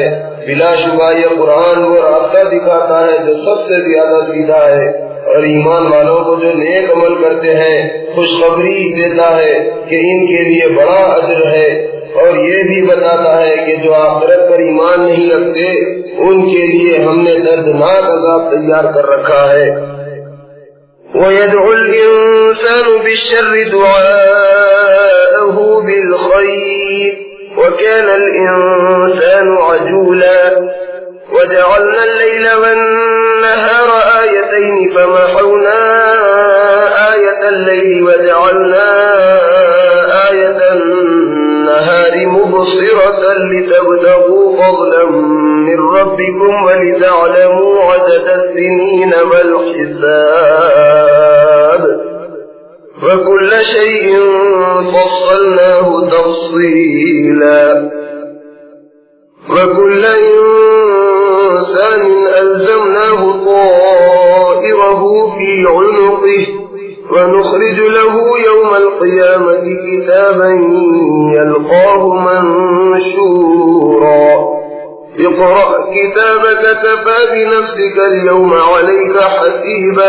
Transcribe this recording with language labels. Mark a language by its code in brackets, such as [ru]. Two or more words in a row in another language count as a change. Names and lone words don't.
[hi] बिलाशुबा ये कुरान वो रास्ता दिखाता है जो सबसे ज्यादा सीधा है, और ईमान वालों को जो नेक अमल करते हैं खुशखबरी देता है कि इनके लिए बड़ा अजर है, और ये भी बताता है कि जो आखिरत पर ईमान नहीं रखते उनके लिए हमने दर्दनाक अज़ाब तैयार कर रखा है। [ar] ويدع الإنسان بالشر دعاءه بالخير وكان الإنسان عجولا وجعلنا الليل والنهار آيتين فمحونا آية الليل وجعلنا آية النهار مبصرة لتبتغوا فضلا من ربكم ولتعلموا عدد السنين والحساب وكل شيء فصلناه تفصيلا وكل إنسان ألزمناه طائره في عنقه ونخرج له يوم القيامة كتابا يلقاه منشورا اقرأ كتابك كفى بنفسك اليوم عليك حسيبا